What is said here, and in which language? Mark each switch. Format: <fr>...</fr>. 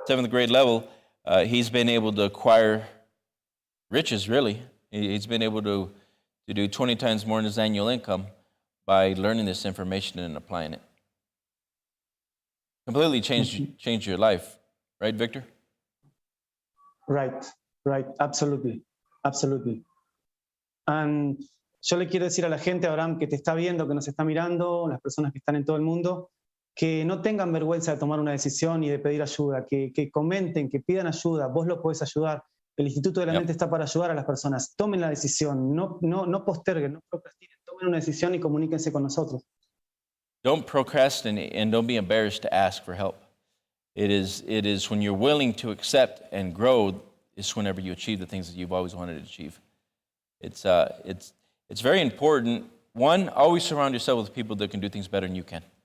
<en>grade level, he's been able to acquire riches, really. He's been able to do 20 times more than his annual income by learning this information and applying it. Completely changed your life, right, Victor? Right, absolutely.</en> <es>And yo le quiero decir a la gente, Abraham, que te está viendo, que nos está mirando, las personas que están en todo el mundo, que no tengan vergüenza de tomar una decisión y de pedir ayuda, que comenten, que pidan ayuda, vos lo podés ayudar. El Instituto de la Mente está para ayudar a las personas. Tomen la decisión, no posterguen, no procrastinen, tomen una decisión y comuníquense con nosotros.</es> <en>Don't procrastinate and don't be embarrassed to ask for help. It is when you're willing to accept and grow is whenever you achieve the things that you've always wanted to achieve. It's very important. One, always surround yourself with people that can do things better than you can.</en>